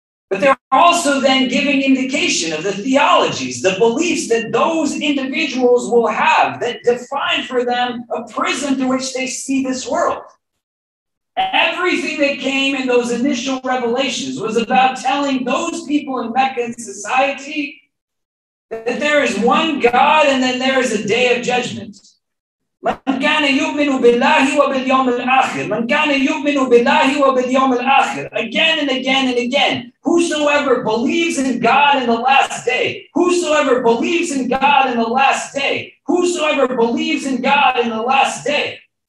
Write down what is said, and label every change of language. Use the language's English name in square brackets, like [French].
[English] But they're also then giving indication of the theologies, the beliefs that those individuals will have that define for them a prism through which they see this world. Everything that came in those initial revelations was about telling those people in Meccan society that there is one God and then there is a day of judgment. [Arabic] من كان يؤمن بالله وباليوم الآخر. من كان يؤمن بالله وباليوم الآخر. [English] Again and again and again. Whosoever believes in God in the last day. Whosoever believes in God in the last day. Whosoever believes in God in the last day.